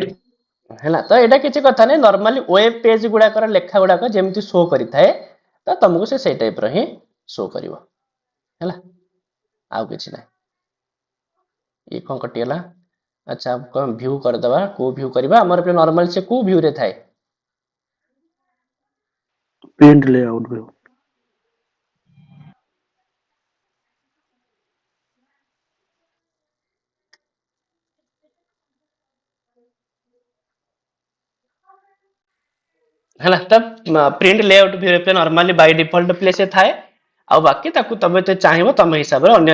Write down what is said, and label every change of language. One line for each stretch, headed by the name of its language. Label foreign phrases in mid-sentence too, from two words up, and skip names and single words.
Odia: ହେଲା ତ ଏଇଟା କିଛି କଥା ନାହିଁ ନର୍ମାଲି
English: web page
Odia: ଗୁଡାକର ଲେଖା ଗୁଡାକ ଯେମିତି ଶୋ କରିଥାଏ ତ ତମକୁ ସେ ସେଇ ଟାଇପ ର ହିଁ ଶୋ କରିବ ହେଲା ଆଉ କିଛି ନାହିଁ ଇଏ କଣ କଟିଗଲା ଆଚ୍ଛା କଣ ଭ୍ୟୁ କରିଦବା କୋଉ ଭ୍ୟୁ କରିବା ଆମର ନର୍ମାଲି ସେ କୋଉ ଭ୍ୟୁ ରେ ଥାଏ
English: print layout view
Odia: ହେଲା ତ
English: print layout view
Odia: ରେ ନର୍ମାଲି
English: by default place
Odia: ଥାଏ ଆଉ ବାକି ତାକୁ ତମେ ତ ଚାହିଁବ ତମ ହିସାବରେ ଅନ୍ୟ